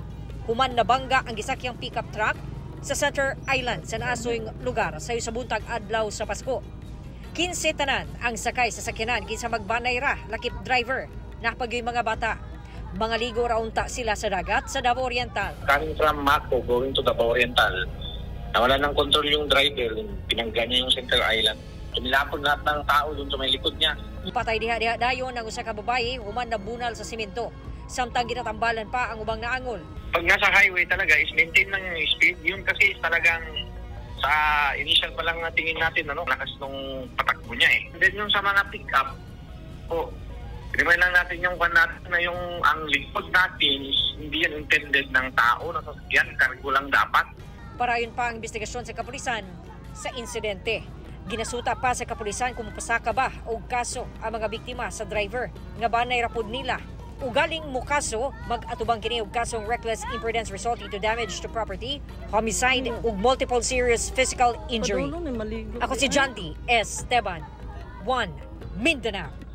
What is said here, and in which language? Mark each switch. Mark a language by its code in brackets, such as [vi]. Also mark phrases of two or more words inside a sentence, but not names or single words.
[ceb] Human na bangga ang gisakyang pickup truck sa Center Island sa naasoyng lugar sa buntag adlaw sa Pasko. 15 tanan ang sakay sa sakyanan kinsa magbanay ra lakip driver napagyoy mga bata. Mga ligo ra unta sila sa dagat sa Davao Oriental. [en] Coming from Mako going to [tl] Davao Oriental, nawala ng control yung driver, pinangga niya yung Center Island. Tumilapag lahat ng tao doon sa may likod niya. Patay diha-diha dayon ang usa ka babae human na bunal sa simento. Samtang ginatambalan pa ang ubang naangol. Pag nasa highway talaga is maintain lang yung speed. Yun kasi is talagang sa initial pa lang tingin natin lakas nung patakbo niya eh. And then yung sa mga pick-up, remind lang natin yung na yung ang likod natin is hindi yan intended ng tao na sasakyan, cargo lang dapat. [ceb] Parayon pa ang investigasyon sa kapulisan sa insidente. Ginasuta pa sa kapulisan kung pasaka ba o kaso ang mga biktima sa driver nga banay rapod nila. Ugaling mo kaso, mag-atubang kini og kasong [en] reckless imprudence resulting to damage to property, homicide [ceb] ug [en] multiple serious physical injury. [ceb] Ako si John D. Esteban, 1 Mindanao.